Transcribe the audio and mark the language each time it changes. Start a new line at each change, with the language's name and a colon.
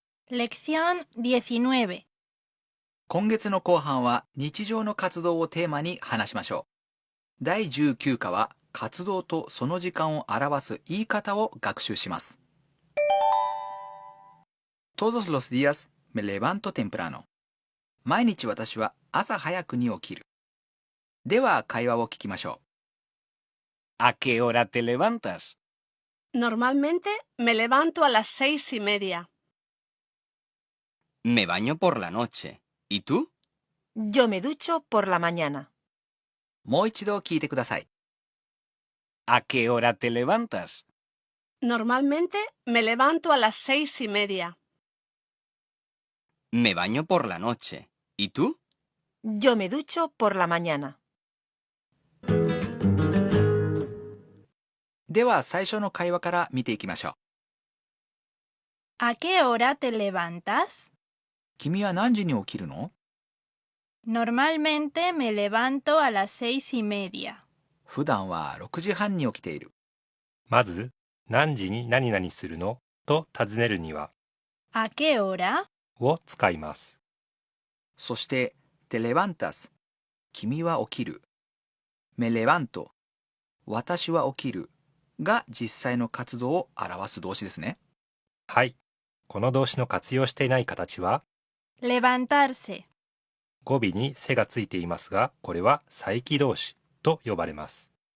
Spanish: Lección 19.
Japanese: 今月の後半は日常の活動をテーマに話しましょう。第19課は活動とその時間を表す言い方を学習します。
Spanish: Todos los días me levanto temprano.
Japanese: 毎日私は朝早くに起きる。では会話を聞きましょう。
Spanish: ¿A qué hora te levantas? Normalmente me levanto a las 6:30. Me baño por la noche. ¿Y tú? Yo me ducho por la mañana.
Japanese: もう一度聞いてください。
Spanish: ¿A qué hora te levantas? Normalmente me levanto a las 6:30. Me baño por la noche. ¿Y tú? Yo me ducho por la mañana.
Japanese: では最初の会話から見ていきましょう。
Spanish: ¿A qué hora te levantas?
Japanese: 君は何時に起きるの？
Spanish: Normalmente me levanto a las 6:30.
Japanese: 普段は6時半に起きている。まず、何時に何々するのと尋ねるには、
Spanish: ¿A qué hora?
Japanese: を使います。そして、
Spanish: te levantas。
Japanese: 君は起きる。
Spanish: me levanto。
Japanese: 私は起きる。が実際の活動を表す動詞ですね。はい。この動詞の活用していない形は、
Spanish: Levantarse.
Japanese: 語尾にせがついていますが、これは再起動詞と呼ばれます。